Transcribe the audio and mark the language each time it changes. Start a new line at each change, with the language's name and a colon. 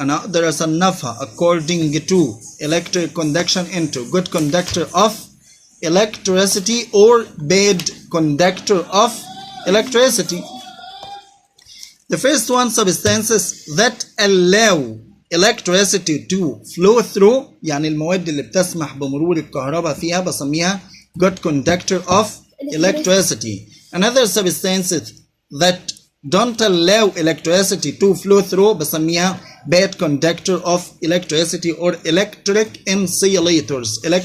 Arabic: أنا أقدر أصنفها
English: according to electric conduction into good conductor of electricity or bad conductor of electricity. The first one, substances that allow electricity to flow through.
Arabic: يعني المواد اللي بتسمح بمرور الكهرباء فيها بسميها
English: good conductor of electricity. Another substances that don't allow electricity to flow through
Arabic: بسميها
English: bad conductor of electricity or electric insulators.